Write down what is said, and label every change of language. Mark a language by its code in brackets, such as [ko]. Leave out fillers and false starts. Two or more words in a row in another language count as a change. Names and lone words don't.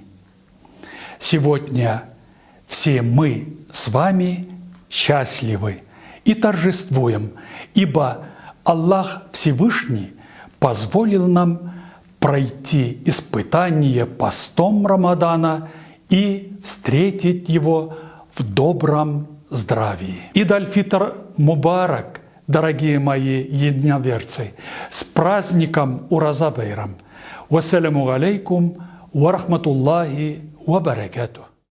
[ru] Сегодня все мы с вами счастливы и торжествуем, ибо Аллах Всевышний позволил нам пройти испытание постом Рамадана и встретить его в добром здравии. [ar] عيد الفطر مبارك, [ru] дорогие мои единоверцы, с праздником Ураза Байрам. [ar] والسلام عليكم ورحمة الله وبركاته.